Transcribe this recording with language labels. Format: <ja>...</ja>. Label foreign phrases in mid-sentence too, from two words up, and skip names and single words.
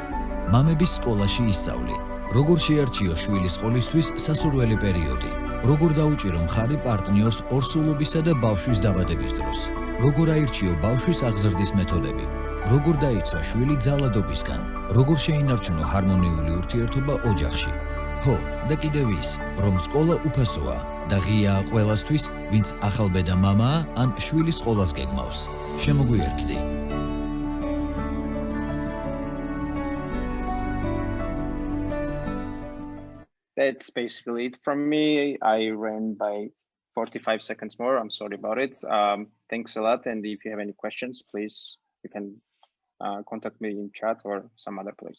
<ka>მამების სკოლაში ისწავლი, როგორ შეარჩიო შვილის ყოლისთვის სასურველი პერიოდი, როგორ დაუჭირო მხარი პარტნიორს ორსულობისა და ბავშვის დაბადების დროს, როგორ აირჩიო ბავშვის აღზრდის მეთოდები, როგორ დაიცვა შვილი ძალადობისგან, როგორ შეინარჩუნო ჰარმონიული ურთიერთობა ოჯახში. ხო, და კიდევ ის, რომ სკოლა უფასოა და ღიაა ყველასთვის, ვინც ახალბედა მამაა ან შვილის სკოლას გეგმავს. შემოგვიერთდი.</ka> <en>That's basically it from me. I ran by 45 seconds more. I'm sorry about it. Thanks a lot. And if you have any questions, please, you can contact me in chat or some other place.</en>